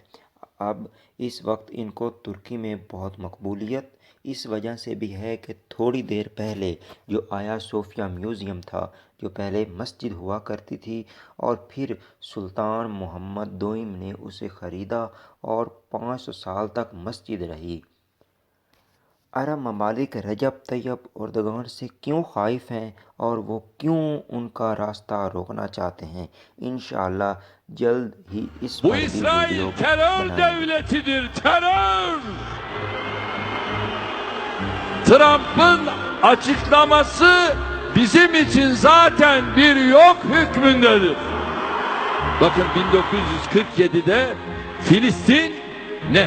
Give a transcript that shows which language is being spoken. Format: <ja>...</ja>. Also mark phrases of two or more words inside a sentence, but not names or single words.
<ur>اب اس وقت ان کو ترکی میں بہت مقبولیت اس وجہ سے بھی ہے کہ تھوڑی دیر پہلے جو آیا صوفیہ میوزیم تھا، جو پہلے مسجد ہوا کرتی تھی اور پھر سلطان محمد دوئم نے اسے خریدا اور 500 سال تک مسجد رہی۔ عرب ممالک رجب طیب اردگان سے کیوں خائف ہیں اور وہ کیوں ان کا راستہ روکنا چاہتے ہیں، انشاءاللہ جلد ہی اس</ur> <tr>Bu</tr> <ur>پر بھی</ur> <tr>İsrail</tr> <ur>ویڈیو</ur> <tr>terör</tr> <ur>بنائیں گے۔</ur> <tr>devletidir, terör! Trump'ın açıklaması bizim için zaten bir yok hükmündedir. Bakın 1947'de Filistin ne?</tr>